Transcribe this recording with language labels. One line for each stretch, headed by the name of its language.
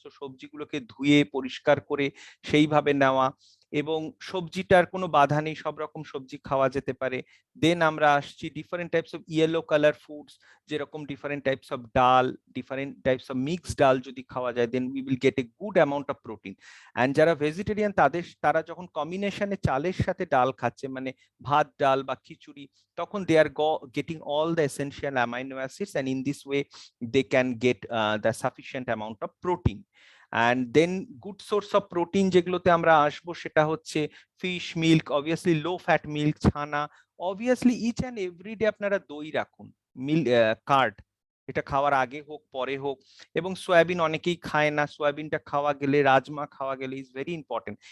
Bangla: তো সবজিগুলোকে ধুয়ে পরিষ্কার করে সেইভাবে নেওয়া, এবং সবজিটার কোনো বাধা নেই, সব রকম সবজি খাওয়া যেতে পারে। দেন আমরা আসছি different types of yellow colour foods, যেরকম ডিফারেন্ট টাইপস অফ ডাল, ডিফারেন্ট টাইপস অফ মিক্সড ডাল যদি খাওয়া যায়,
English: Then we will get a good amount of protein.
Bangla: And যারা ভেজিটেরিয়ান তারা যখন কম্বিনেশনে চালের সাথে ডাল খাচ্ছে, মানে ভাত ডাল বা খিচুড়ি, তখন
English: they are getting all the essential amino acids, and in this way they can get the sufficient amount of protein. And then good source of protein
Bangla: যেগুলোতে আমরা আসবো, সেটা হচ্ছে fish, milk, obviously low fat milk, ছানা, obviously each and every day আপনারা দই রাখুন, card, এটা খাওয়ার আগে হোক পরে হোক। এবং সয়াবিন অনেকেই খায় না, সয়াবিনটা খাওয়া গেলে, রাজমা খাওয়া গেলে
English: Is very important.